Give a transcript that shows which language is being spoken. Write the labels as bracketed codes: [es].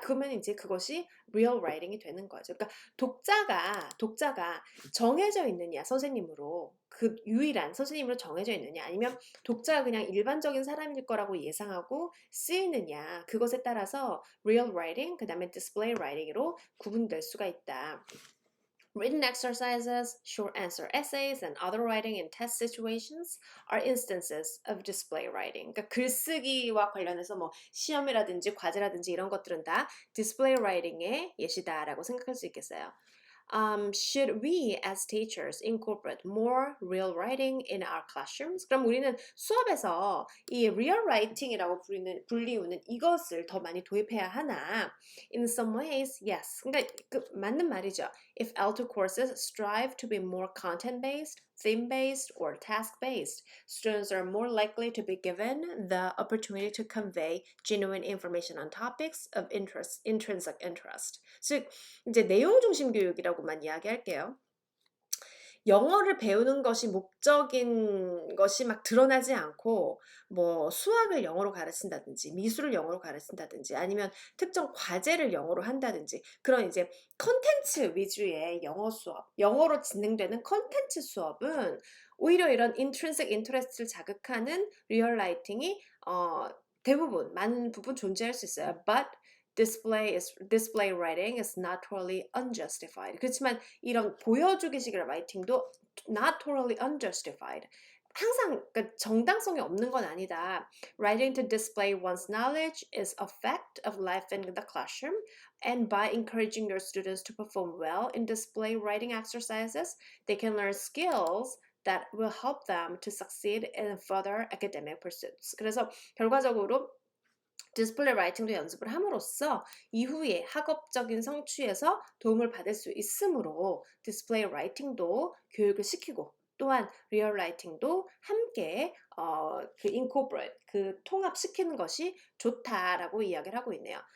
[ko] 그러면 이제 그것이 리얼 라이팅이 되는 거죠. 그러니까 독자가 정해져 있느냐 선생님으로 그 유일한 선생님으로 정해져 있느냐 아니면 독자가 그냥 일반적인 사람일 거라고 예상하고 쓰이느냐 그것에 따라서 real writing 그다음에 display writing으로 구분될 수가 있다. [en] Written exercises, short answer essays, and other writing in test situations are instances of display writing. [ko] 그러니까 글쓰기와 관련해서 뭐 시험이라든지 과제라든지 이런 것들은 다 display writing의 예시다라고 생각할 수 있겠어요. [en] Should we as teachers incorporate more real writing in our classrooms? [ko] 그럼 우리는 수업에서 이 real writing이라고 불리우는 이것을 더 많이 도입해야 하나? [en] In some ways, yes. [ko] 그러니까 맞는 말이죠. [en] If L2 courses strive to be more content-based, theme-based, or task-based, students are more likely to be given the opportunity to convey genuine information on topics of interest, intrinsic interest. [ko] 즉, 이제 내용 중심 교육이라고만 이야기할게요. 영어를 배우는 것이 목적인 것이 막 드러나지 않고 뭐 수학을 영어로 가르친다든지 미술을 영어로 가르친다든지 아니면 특정 과제를 영어로 한다든지 그런 이제 컨텐츠 위주의 영어 수업, 영어로 진행되는 컨텐츠 수업은 오히려 이런 intrinsic interest를 자극하는 리얼 라이팅이 대부분 많은 부분 존재할 수 있어요. [en] But display writing is not totally unjustified. [ko] 그렇지만 이런 보여주기식의 라이팅도 [en] not totally unjustified. [ko] 항상 그러니까 정당성이 없는 건 아니다. [en] Writing to display one's knowledge is a fact of life in the classroom, and by encouraging your students to perform well in display writing exercises, they can learn skills that will help them to succeed in further academic pursuits. [ko] 그래서 결과적으로 디스플레이 라이팅도 연습을 함으로써 이후에 학업적인 성취에서 도움을 받을 수 있으므로 디스플레이 라이팅도 교육을 시키고 또한 리얼 라이팅도 함께 그 incorporate 그 통합시키는 것이 좋다라고 이야기를 하고 있네요.